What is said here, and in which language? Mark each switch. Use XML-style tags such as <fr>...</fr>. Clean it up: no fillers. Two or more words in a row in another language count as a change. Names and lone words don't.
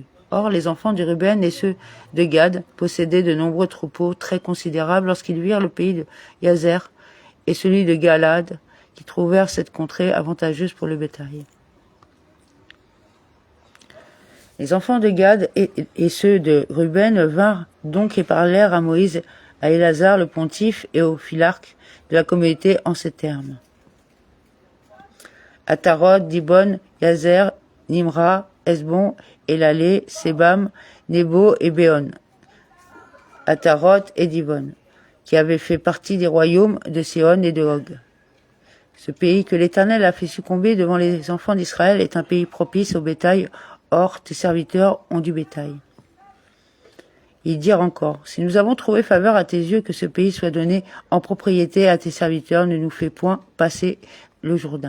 <fr>Or, les enfants de Ruben et ceux de Gad possédaient de nombreux troupeaux très considérables lorsqu'ils virent le pays de Yazer et celui de Galad, qui trouvèrent cette contrée avantageuse pour le bétail. Les enfants de Gad et ceux de Ruben vinrent donc et parlèrent à Moïse, à Élazar le pontife et au philarque de la communauté en ces termes. Atarot, Dibon, Yazer, Nimra, Esbon, Elalé, Sebam, Nebo et Béon. Atarot et Dibon, qui avaient fait partie des royaumes de Sihon et de Og. Ce pays que l'Éternel a fait succomber devant les enfants d'Israël est un pays propice au bétail. Or, tes serviteurs ont du bétail. Ils dirent encore, si nous avons trouvé faveur à tes yeux que ce pays soit donné en propriété à tes serviteurs, ne nous fais point passer le Jourdain.</fr>